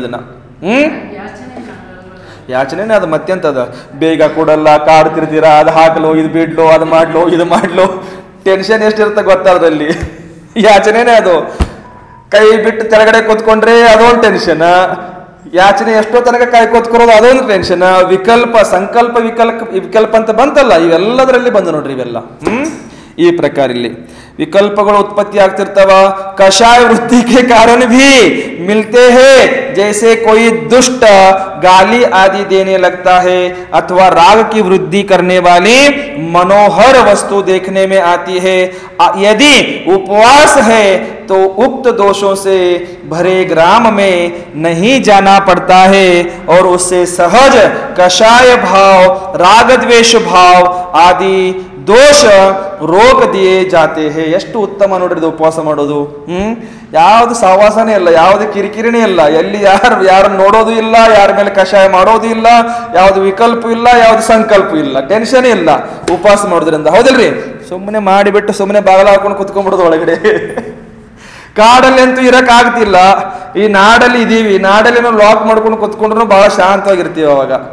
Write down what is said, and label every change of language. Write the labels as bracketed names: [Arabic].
[Kannada] ಇದನ್ನ ಯಾಚನೆ ಅದು ಮತ್ತೆಂತದ, ಬೇಗ ಕೊಡಲ್ಲ, ಕಾಡ್ತಿರ್ತೀರ, ಅದು ಹಾಕ್ಲೋ, ಇದು ಬಿಡ್ಲೋ, ಅದು ಮಾಡ್ಲೋ, ಇದು ಮಾಡ್ಲೋ, ಟೆನ್ಷನ್ ಎಷ್ಟಿರುತ್ತೆ ಗೊತ್ತಾದ್ರಲ್ಲಿ. ಯಾಚನೆನೇ ಅದು. ಕೈ ಬಿಟ್ಟು ಕೆಳಗಡೆ ಕೂತ್ಕೊಂಡ್ರೆ ಅದೊಂದು ಟೆನ್ಷನ್, ಯಾಚನೆ ಎಷ್ಟೋ ತನಕ ಕೈ ಕೂತ್ಕೊಳ್ಳೋದು ಅದೊಂದು ಟೆನ್ಷನ್, ವಿಕಲ್ಪ, ಸಂಕಲ್ಪ ವಿಕಲ್ಪ ಅಂತ ಬಂತಲ್ಲ, ಇವೆಲ್ಲದರಲ್ಲಿ ಬಂದು ನೋಡ್ರಿ ಇವೆಲ್ಲ. ಈ ಪ್ರಕಾರ ಇಲ್ಲಿ ವಿಕಲ್ಪಗಳು ಉತ್ಪತ್ತಿ ಆಗ್ತಿರ್ತಾವ. [Hindi] कषाय वृद्धि के कारण भी मिलते हैं, जैसे कोई दुष्ट गाली आदि देने लगता है अथवा राग की वृद्धि करने वाली मनोहर वस्तु देखने में आती है. यदि उपवास है तो उक्त दोषों से भरे ग्राम में नहीं जाना पड़ता है और उससे सहज कषाय भाव, राग द्वेष भाव आदि दोष ರೋಗ ದಿಯೇ ಜಾತೆ ಹೇ. [Kannada] ಎಷ್ಟು ಉತ್ತಮ ನೋಡ್ರಿ ಉಪವಾಸ ಮಾಡೋದು. ಯಾವ್ದು ಸಹವಾಸನೇ ಇಲ್ಲ, ಯಾವ್ದು ಕಿರಿಕಿರಿನೇ ಇಲ್ಲ, ಎಲ್ಲಿ ಯಾರು ನೋಡೋದು ಇಲ್ಲ, ಯಾರ ಮೇಲೆ ಕಷಾಯ ಮಾಡೋದು ಇಲ್ಲ, ಯಾವ್ದು ವಿಕಲ್ಪ ಇಲ್ಲ, ಯಾವ್ದು ಸಂಕಲ್ಪ ಇಲ್ಲ, ಟೆನ್ಷನ್ ಇಲ್ಲ ಉಪವಾಸ ಮಾಡೋದ್ರಿಂದ. ಹೌದಿಲ್ರಿ? ಸುಮ್ಮನೆ ಮಾಡಿಬಿಟ್ಟು ಸುಮ್ಮನೆ ಬಾಗಲ ಹಾಕೊಂಡು ಕುತ್ಕೊಂಡ್ಬಿಡೋದು ಒಳಗಡೆ. ಕಾಡಲ್ಲಿ ಅಂತೂ ಇರಕ್ ಆಗ್ತಿಲ್ಲ, ಈ ನಾಡಲ್ಲಿ ಇದೀವಿ, ನಾಡಲ್ಲಿ ನಾವು ಲಾಕ್ ಮಾಡ್ಕೊಂಡು ಕುತ್ಕೊಂಡ್ರು ಬಹಳ ಶಾಂತವಾಗಿರ್ತೀವಿ ಅವಾಗ.